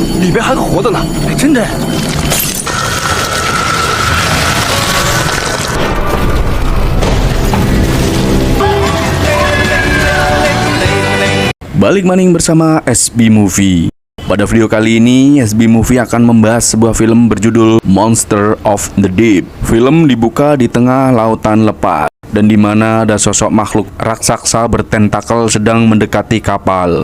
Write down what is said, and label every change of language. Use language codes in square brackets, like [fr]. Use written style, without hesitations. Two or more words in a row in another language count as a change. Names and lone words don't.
[zh] 里边还活的呢。真的。 [id] Balik maning bersama SB Movie. Pada video kali ini, SB Movie akan membahas sebuah film berjudul Monster of the Deep. Film dibuka di tengah lautan lepas, dan di mana ada sosok makhluk raksasa bertentakel sedang mendekati kapal.